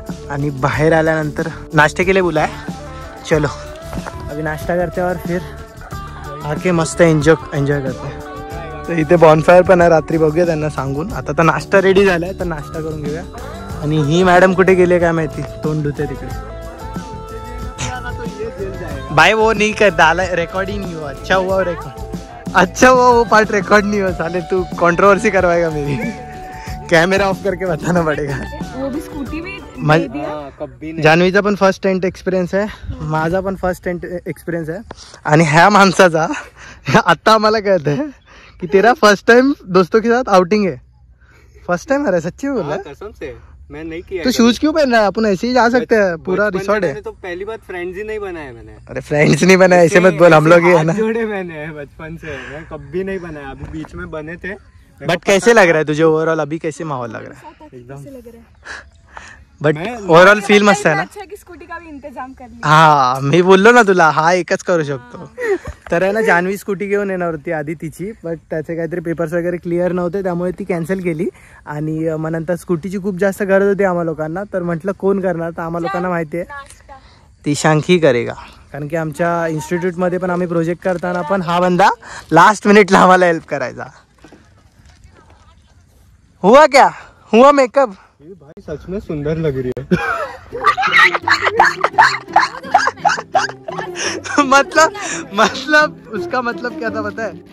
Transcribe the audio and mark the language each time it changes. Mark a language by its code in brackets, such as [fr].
[mr] आणि बाहेर आल्यानंतर [hi] नाश्ते के लिए बुलाय, चलो अभी नाश्ता करते और फिर आके मस्त एन्जॉय करते. [mr] तर इथे बॉनफायर पण आहे, रात्री बघूया त्यांना सांगून. आता तर नाश्ता रेडी झालाय तर नाश्ता करून घेऊया. आणि ही मॅडम कुठे गेली काय माहिती, तोंड धुते तिकडे. [hi] भाई वो नहीं कर डाला, रिकॉर्ड ही नहीं हुआ. अच्छा हुआ रिकॉर्ड, अच्छा वो पार्ट रिकॉर्ड नहीं हो. साले तू कंट्रोवर्सी करवाएगा मेरी. कैमरा ऑफ करके बताना पड़ेगा. वो भी स्कूटी में कभी नाही. [mr] जान्हवीचा पण फर्स्ट टेंट एक्सपिरियन्स आहे, माझा पण फर्स्ट टेंट एक्सपिरियन्स आहे. आणि ह्या माणसाचा आता आम्हाला कळत [hi] है कि तेरा फर्स्ट टाइम दोस्तों के साथ आउटिंग है. फर्स्ट टाइम अरे सच्ची बोल रहा है? कसम से मैं नहीं किया. तो शूज क्यों पहन रहा है? अपन ऐसे ही जा सकते हैं, पूरा रिसॉर्ट है. तो पहली बार फ्रेंड्स ही नहीं बनाया मैंने. अरे फ्रेंड्स नहीं बनाया ऐसे मत बोल, हम लोग ही है ना. जोड़े मैंने बचपन से, मैं कभी नहीं बनाया. अभी बीच में बने थे. बट कैसे लग रहा है तुझे ओवरऑल? अभी कैसे माहौल लग रहा है? एकदम. [mr] बट ओव्हरऑल फील मस्त आहे ना. [hi] अच्छा की स्कूटी का भी इंतजाम कर लिया. [mr] हा मी बोललो ना तुला, हा एकच करू शकतो. तर आहे ना, जान्हवी स्कूटी घेऊन येणार होती आधी तिची, बट त्याचे काहीतरी पेपर्स वगैरे क्लिअर नव्हते त्यामुळे ती कॅन्सल केली. आणि मग नंतर स्कूटीची खूप जास्त गरज होती आम्हा लोकांना, तर म्हटलं कोण करणार, तर आम्हा लोकांना माहिती आहे ती शांकी करेगा. कारण की आमच्या इन्स्टिट्यूटमध्ये पण आम्ही प्रोजेक्ट करताना पण हा बंदा लास्ट मिनिटला आम्हाला हेल्प करायचा. [hi] हुआ क्या हुआ मेकअप? ये भाई सच में सुंदर लग रही है. मतलब उसका मतलब क्या था पता है?